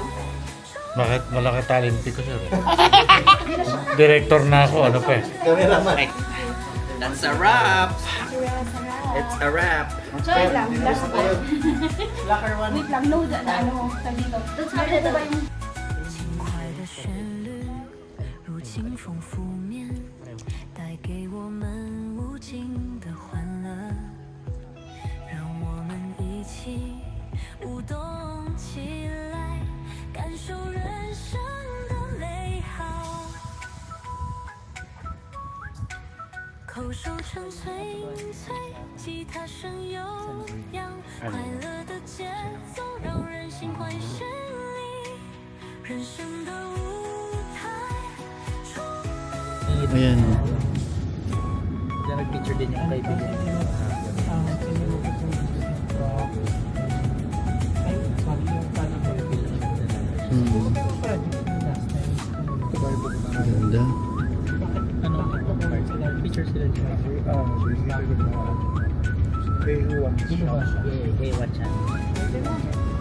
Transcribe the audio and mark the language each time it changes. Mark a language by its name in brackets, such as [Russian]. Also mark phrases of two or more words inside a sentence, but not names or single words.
[Filipino] Bakit malaki talente ko, sir? Director na ako, ano pa eh. Cameraman. [English] That's a wrap. It's a wrap. [Filipino] Wait lang, [English] last one. [Filipino] Wait lang, no, na ano, sabi dito. Ito ba yung [Chinese] 轻快的旋律如清风拂面，带给我们无尽的欢乐，让我们一起舞动起来，感受人生的美好。口手成脆脆，吉他声悠扬，快乐的节奏让人心怀绚丽。人生的舞台，充满。 [Filipino] Ayan. Diyan nag-picture din yung kaibigan. Ganda. Picture sila dyan. [English] Hey, watch out.